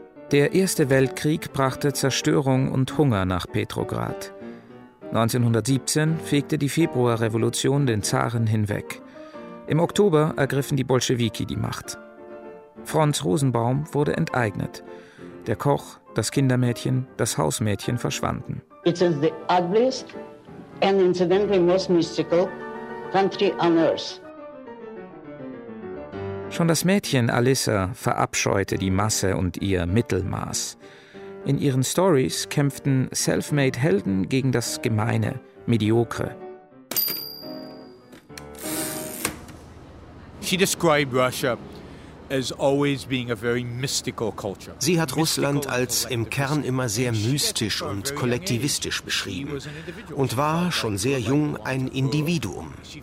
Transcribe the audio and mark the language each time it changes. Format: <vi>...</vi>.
<de>Der Erste Weltkrieg brachte Zerstörung und Hunger nach Petrograd. 1917 fegte die Februarrevolution den Zaren hinweg. Im Oktober ergriffen die Bolschewiki die Macht. Franz Rosenbaum wurde enteignet. Der Koch, das Kindermädchen, das Hausmädchen verschwanden.</de> <en>It is the ugliest and incidentally most mystical country on earth.</en> <de>Schon das Mädchen Alissa verabscheute die Masse und ihr Mittelmaß. In ihren Stories kämpften Selfmade-Helden gegen das Gemeine, Mediokre.</de> <en>She described Russia as always being a very mystical culture.</en> <de>Sie hat Russland als im Kern immer sehr mystisch und kollektivistisch beschrieben und war schon sehr jung ein Individuum.</de>